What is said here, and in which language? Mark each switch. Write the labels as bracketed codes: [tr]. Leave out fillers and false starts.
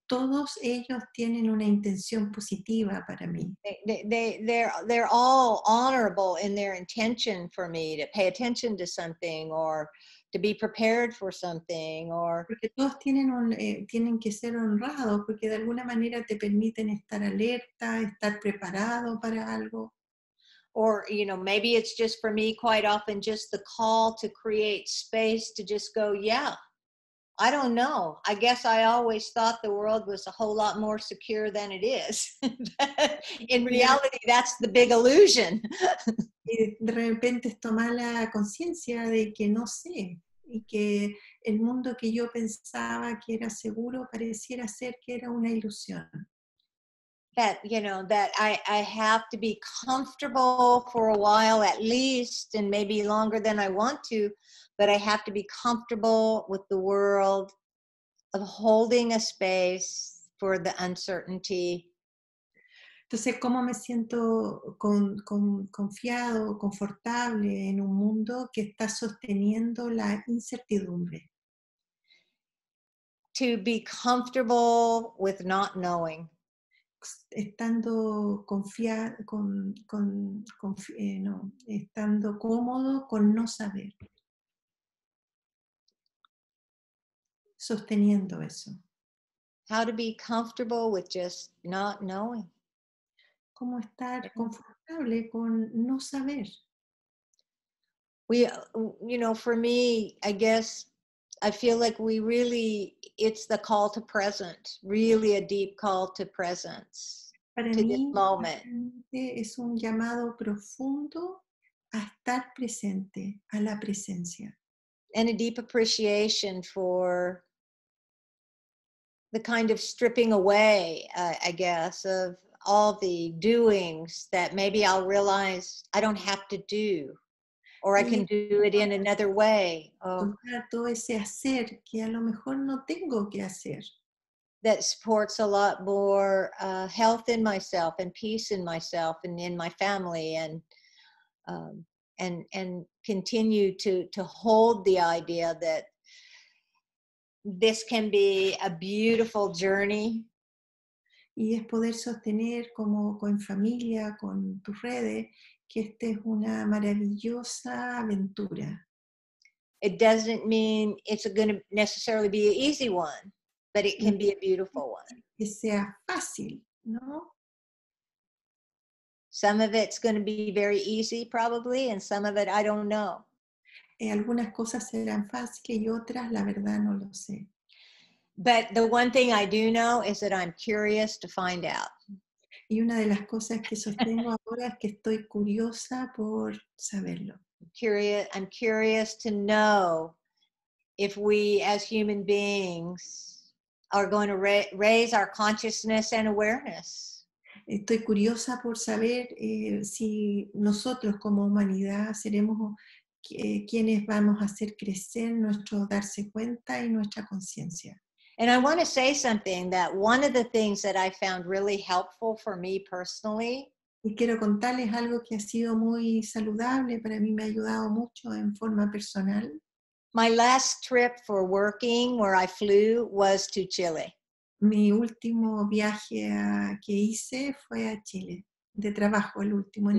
[es] Todos ellos tienen una intención positiva para mí. [en] They're all honorable in their intention for me to pay attention to something or to be prepared for something or [es] Porque todos tienen que ser honrados porque de alguna manera te permiten estar alerta, estar preparado para algo. [en] Or, you know, maybe it's just for me quite often just the call to create space to just go, yeah, I don't know. I guess I always thought the world was a whole lot more secure than it is. In reality, that's the big illusion. [es] Y de repente es tomar la conciencia de que no sé y que el mundo que yo pensaba que era seguro pareciera ser que era una ilusión. [en] That, you know, that I have to be comfortable for a while at least, and maybe longer than I want to, but I have to be comfortable with the world of holding a space for the uncertainty. [es] Entonces, ¿cómo me siento confiado, confortable en un mundo que está sosteniendo la incertidumbre? [en] To be comfortable with not knowing. [es] Estando estando cómodo con no saber. Sosteniendo eso. [en] How to be comfortable with just not knowing. [es] Cómo estar confortable con no saber. [en] We, you know, for me, I guess I feel like it's the call to present, really a deep call to presence, [es] Para [en] to this [es] mí [en] moment. [es] realmente es un llamado profundo a estar presente, a la presencia. [en] And a deep appreciation for the kind of stripping away, I guess, of all the doings that maybe I'll realize I don't have to do, or I can [es] Y [en] do it in another way. Oh, [es] soltar todo ese hacer que a lo mejor no tengo que hacer. [en] that supports a lot more health in myself and peace in myself and in my family, um, and continue to hold the idea that this can be a beautiful journey. [es] Y es poder sostener como con familia, con tus redes, que esta es una maravillosa aventura. [en] It doesn't mean it's going to necessarily be an easy one, but it can be a beautiful one. [es] Que sea fácil, ¿no? [en] Some of it's going to be very easy probably, and some of it I don't know. [es] Algunas cosas serán fáciles y otras, la verdad, no lo sé. [en] But the one thing I do know is that I'm curious to find out. [es] Y una de las cosas que sostengo ahora es que estoy curiosa por saberlo. [en] I'm curious to know if we as human beings are going to raise our consciousness and awareness. [es] Estoy curiosa por saber si nosotros como humanidad seremos quienes vamos a hacer crecer nuestro darse cuenta y nuestra conciencia. [en] And I want to say something, that one of the things that I found really helpful for me personally [es] Y quiero contarles algo que ha sido muy saludable, para mí me ha ayudado mucho en forma personal. [en] my last trip for working where I flew was to Chile. [es] Mi último viaje que hice fue a Chile, de trabajo, el último en